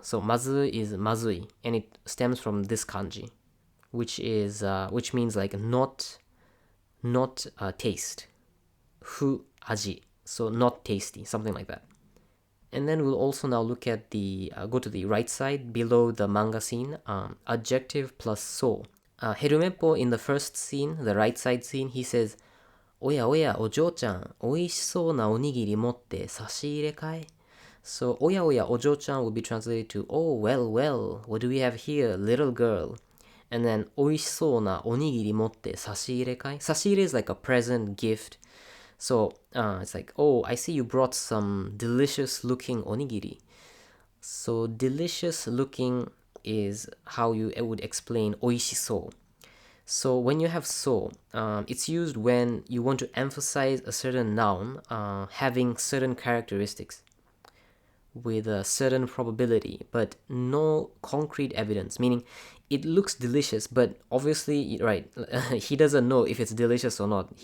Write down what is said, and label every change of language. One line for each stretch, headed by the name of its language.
English: So mazu is mazui, and it stems from this kanji, which means like not taste. Fu aji. So not tasty, something like that. And then we'll also now look at go to the right side below the manga scene, adjective plus so. Herumeppo in the first scene, the right side scene, he says,
Japanese: おやおやお嬢ちゃん、おいしそうなおにぎり持って差し入れかい?
English: So,
Japanese: おやおやお嬢ちゃん
English: will be translated to, oh, well, what do we have here, little girl? And then,
Japanese: おいしそうなおにぎり持って差し入れかい?
English: 差し入れ is like a present gift. So, it's like, oh, I see you brought some delicious looking onigiri. So, delicious looking is how you would explain おいしそう. So when you have so, it's used when you want to emphasize a certain noun having certain characteristics with a certain probability, but no concrete evidence, meaning it looks delicious, but obviously, right, he doesn't know if it's delicious or not.